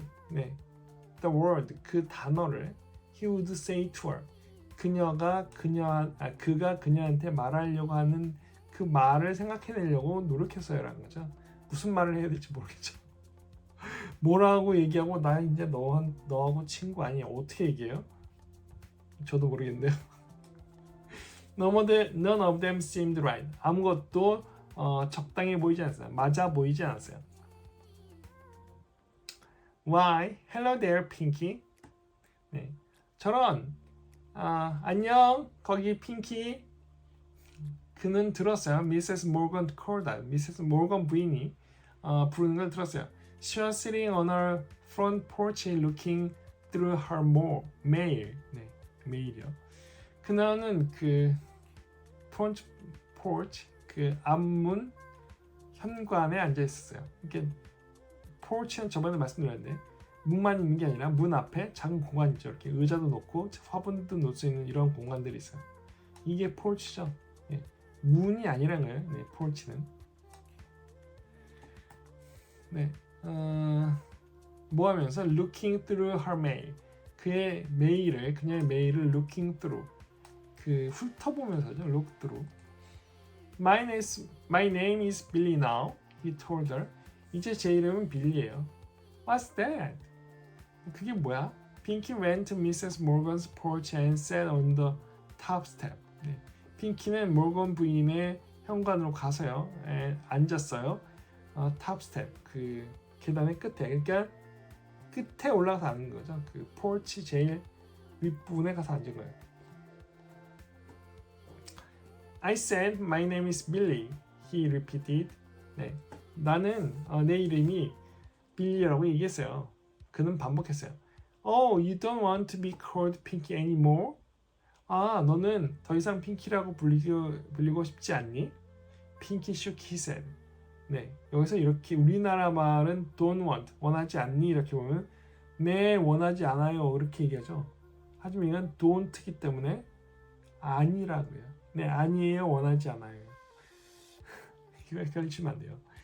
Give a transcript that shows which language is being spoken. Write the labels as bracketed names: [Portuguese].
[Korean] 네, [English] the word, [Korean] 그 단어를 [English] he would say to her, [Korean] 그가 그녀한테 말하려고 하는 그 말을 생각해내려고 노력했어요라는 거죠. 무슨 말을 해야 될지 모르겠죠. 뭐라고 얘기하고 나 이제 너하고 친구 아니야. 어떻게 얘기해요? 저도 모르겠는데요. [English] None of them seemed right. [Korean] 아무것도 적당해 보이지 않았어요. 맞아 보이지 않았어요. [English] Why? Hello there, Pinky. [Korean] 네. 저런. 안녕. 거기 핑키. 그는 들었어요. Mrs. [English] Morgan called out. Mrs. [Korean] Morgan 부인이 부르는 걸 들었어요. [English] She was sitting on her front porch looking through her mail. [Korean] 네, 메일이요. 그녀는 그 front porch, 그 앞문 현관에 앉아 있었어요. 이렇게 porch는 저번에 말씀드렸는데 문만 있는 게 아니라 문 앞에 작은 공간 있죠. 이렇게 의자도 놓고 화분도 놓을 수 있는 이런 공간들이 있어요. 이게 porch죠. 예. 문이 아니란 거예요. 네, porch는. 네, 뭐 하면서 [English] looking through her mail. [Korean] 그의 메일을, 그녀의 메일을 [English] looking through. [Korean] 그 훑어보면서죠. [English] look through. My name is Billy now. He told her. [Korean] 이제 제 이름은 빌리예요. [English] What's that? [Korean] 그게 뭐야? [English] Pinky went to Mrs. Morgan's porch and sat on the top step. [Korean] 네. 핑키는 모건 부인의 현관으로 가서요. 앉았어요. [English] top step. [Korean] 그 계단의 끝에. 그러니까 끝에 올라가서 앉는 거죠. 그 porch 제일 윗부분에 가서 앉은 거예요. [English] I said my name is Billy. He repeated. [Korean] 네. 나는 내 이름이 빌리라고 얘기했어요. 그는 반복했어요. [English] Oh, you don't want to be called Pinky anymore? [Korean] 아, 너는 더 이상 핑키라고 불리고 싶지 않니? [English] Pinky shook his head. [Korean] 네, 여기서 이렇게 우리나라 말은 don't want, 원하지 않니? 이렇게 보면 네, 원하지 않아요. 이렇게 얘기하죠. 하지만 이건 don't이기 때문에 아니라고요. 네, 아니에요. 원하지 않아요. 이거 헷갈리시면 안 돼요.